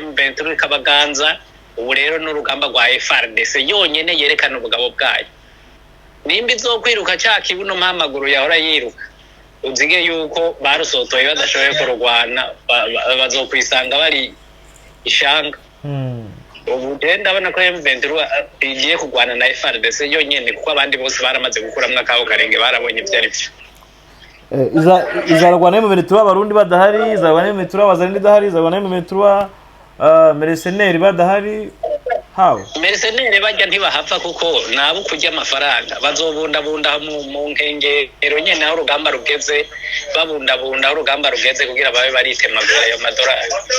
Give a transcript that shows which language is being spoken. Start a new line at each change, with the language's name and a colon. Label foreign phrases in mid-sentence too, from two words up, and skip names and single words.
Rundi: M23 kabaganza ubu rero n'urugamba rwa FARDC yonyene yerekana ubugabo bwayo nimba izokwiruka cya kibuno mpamaguru yahora yiruka uzige yuko barusotoye badashoboye kurwana bazokwisanga bari ishanga ubu ndabona ko M23 igiye kugwana na FARDC yonyene kuko abandi bose baramaze gukuramwa kaho karenge barabonye byari byo izarwana M23 abarundi badahari izarwana M23 abazalindi badahari izarwana M23 Mercenaires badahari hawo Mercenaires bajya ntibahapfa kuko nabo kujya amafaranga bazobundabunda mu nkengero nyene aho urugamba rugeze babundabunda urugamba rugeze kugira babe baritemagura ayo madolari